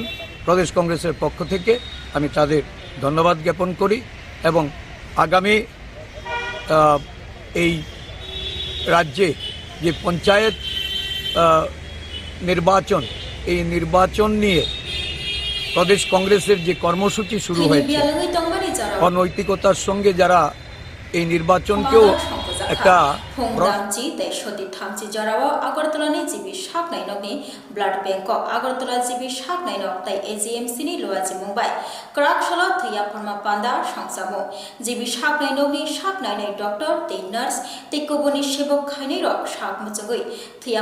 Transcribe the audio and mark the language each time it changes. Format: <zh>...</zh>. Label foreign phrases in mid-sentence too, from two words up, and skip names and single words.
<bn>প্রদেশ কংগ্রেসের পক্ষ থেকে আমি তাদের ধন্যবাদ জ্ঞাপন করি এবং আগামী এই রাজ্যে যে পঞ্চায়েত নির্বাচন, এই নির্বাচন নিয়ে প্রদেশ কংগ্রেসের যে কর্মসূচি শুরু হয়েছে, অনৈতিকতার সঙ্গে যারা এই নির্বাচনকেও একটা</bn> <trp>Hongdamji they shoti thamchi jarawa Agartala ni jibi shak nai nok ni</trp> <en>blood bank</en> <trp>ko Agartala jibi shak nai nok tai AGMC ni loaji Mumbai Krak shala thaya pharma panda sangsamo jibi shak nai nok ni shak nai nai doctor te nurse te koboni sebok khaini rok shak muchogoi thaya</trp>